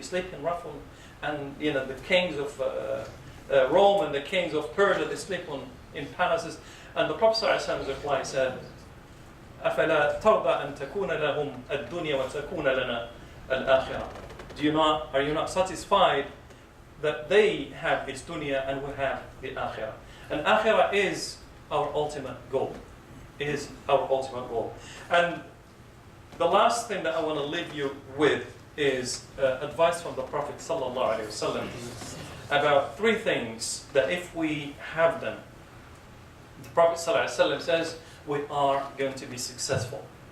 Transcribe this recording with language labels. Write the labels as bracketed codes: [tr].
[en] You sleep in rough, and the kings of Rome and the kings of Persia, they sleep in palaces. And the Prophet ﷺ's reply said, [ar] أفلا ترضى أن تكون لهم الدنيا وتكون لنا الآخرة. [en] Are you not satisfied that they have this dunya and we have the akhirah? And akhirah is our ultimate goal. Is our ultimate goal. And the last thing that I want to leave you with is advice from the Prophet sallallahu alaihi wasallam about three things that if we have them, the Prophet sallallahu alaihi wasallam says we are going to be successful.